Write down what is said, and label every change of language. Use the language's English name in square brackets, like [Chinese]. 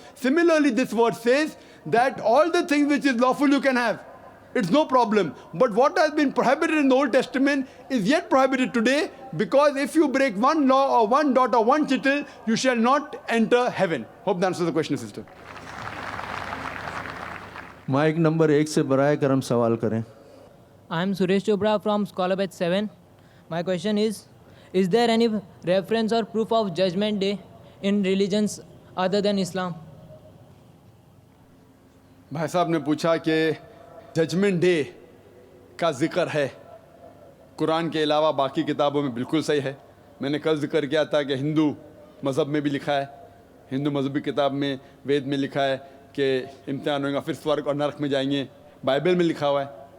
[English] Similarly, this word says that all the things which is lawful you can have. It's no problem. But what has been prohibited in the Old Testament is yet prohibited today, because if you break one law or one dot or one tittle, you shall not enter heaven. Hope that answers the question, sister. [Hindi] Mic number 1 से बराए करम सवाल करें. [English] I am Suresh Chopra from Scholar Batch 7. My question is there any reference or proof of Judgment Day in religions other than Islam? [Hindi] भाई साहब ने पूछा कि जजमेंट डे का जिक्र है कुरान के अलावा बाकी किताबों में. बिल्कुल सही है. मैंने कल जिक्र किया था कि हिंदू मज़हब में भी लिखा है, हिंदू मज़हबी किताब में वेद में लिखा है कि इम्तिहान होगा, फिर स्वर्ग और नरक में जाएंगे. बाइबल में लिखा हुआ है.